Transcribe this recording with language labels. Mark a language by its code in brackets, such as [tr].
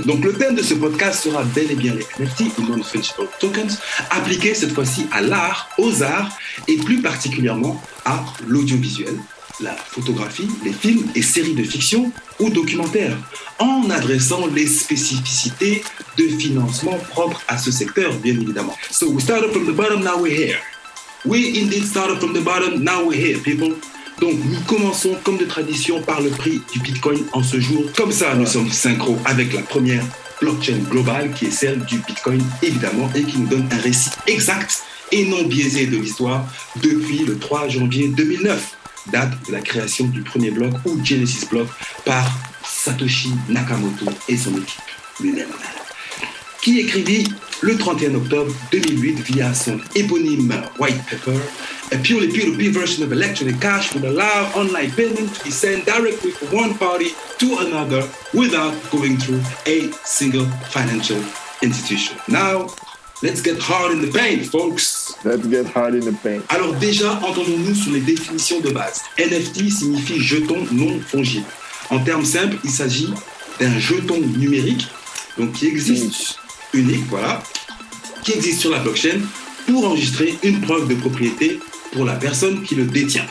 [fr] Donc le thème de ce podcast sera bel et bien les NFT ou Non-Fungible Tokens, appliqués cette fois-ci à l'art, aux arts et plus particulièrement à l'audiovisuel, la photographie, les films et séries de fiction ou documentaires, en adressant les spécificités de financement propres à ce secteur, bien évidemment. [en] So we started from the bottom, now we're here. We indeed started from the bottom, now we're here, people. [fr] Donc, nous commençons, comme de tradition, par le prix du Bitcoin en ce jour. Comme ça, nous sommes synchro avec la première blockchain globale, qui est celle du Bitcoin, évidemment, et qui nous donne un récit exact et non biaisé de l'histoire depuis le 3 janvier 2009, date de la création du premier bloc, ou Genesis Block, par Satoshi Nakamoto et son équipe lui-même, qui écrivit le 31 octobre 2008 via son éponyme white paper. [en] A purely peer-to-peer version of electronic cash would allow online payment to be sent directly from one party to another without going through a single financial institution. Now, let's get hard in the paint, folks. Let's get hard in the paint. [fr] Alors déjà, entendons-nous sur les définitions de base. NFT signifie jeton non fongible. En termes simples, il s'agit d'un jeton numérique, donc qui existe unique, voilà, qui existe sur la blockchain pour enregistrer une preuve de propriété pour la personne qui le détient.